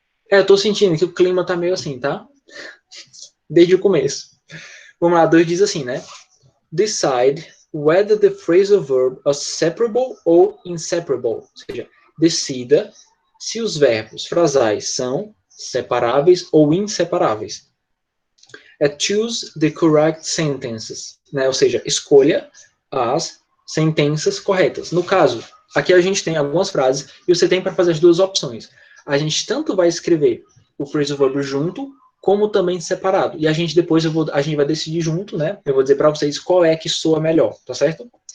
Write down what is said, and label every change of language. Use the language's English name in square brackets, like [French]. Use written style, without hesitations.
[Portuguese] Eu tô sentindo que o clima tá meio assim, tá? Desde o começo. Vamos lá, 2 diz assim, né? [English] Decide whether the phrasal verb is separable or inseparable. [Portuguese] Ou seja, decida se os verbos frasais são separáveis ou inseparáveis. [English] Choose the correct sentences. [Portuguese] Né? Ou seja, escolha as sentenças corretas. No caso, aqui a gente tem algumas frases e você tem para fazer as duas opções. A gente tanto vai escrever o phrasal verb junto, como também separado. E a gente depois a gente vai decidir junto, né? Eu vou dizer para vocês qual é que soa melhor, tá certo?